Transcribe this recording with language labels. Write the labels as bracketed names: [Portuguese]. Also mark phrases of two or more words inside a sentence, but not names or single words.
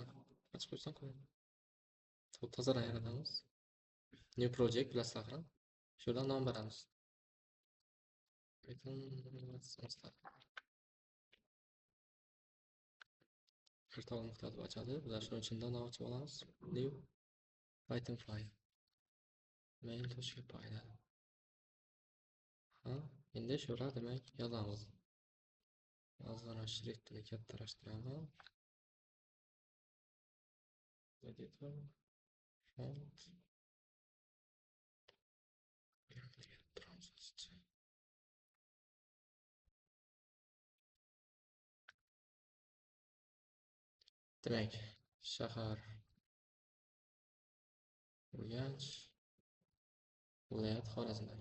[Uzbek] Ochib qo'ysam qo'yadi. Tozadan yaratamiz. [English] New project bilasizlar. [Uzbek] Shundan nom beramiz. Virtual nuqta deb ochadi. Bizlar shuning ichida nom ochib olamiz. [English] New Python file. [Uzbek] main.py. Ha, endi shular demak yozamiz. Yozgan shriftini kattalashtiramiz. [English] Editor, font. [Uzbek] Demak, shahar Urganch, viloyat Xorazm.